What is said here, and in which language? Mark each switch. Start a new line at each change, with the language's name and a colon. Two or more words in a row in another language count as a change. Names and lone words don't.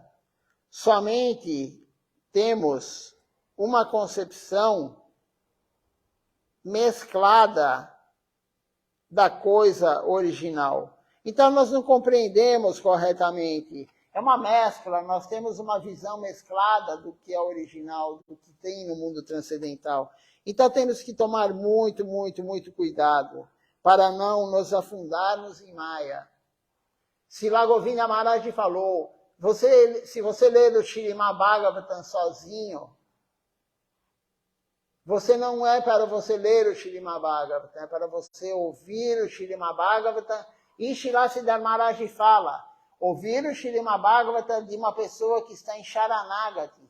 Portuguese: Somente temos uma concepção mesclada da coisa original. Então nós não compreendemos corretamente. É uma mescla, nós temos uma visão mesclada do que é original, do que tem no mundo transcendental. Então temos que tomar muito, muito, muito cuidado para não nos afundarmos em Maya. Srila Govinda Maharaj falou, se você ler o Śrīmad Bhagavatam sozinho, você não é para você ler o Śrīmad Bhagavatam, é para você ouvir o Śrīmad Bhagavatam. E Srila Siddhar Maharaj fala, ouvir o Śrīmad Bhagavatam de uma pessoa que está em Sharanagati.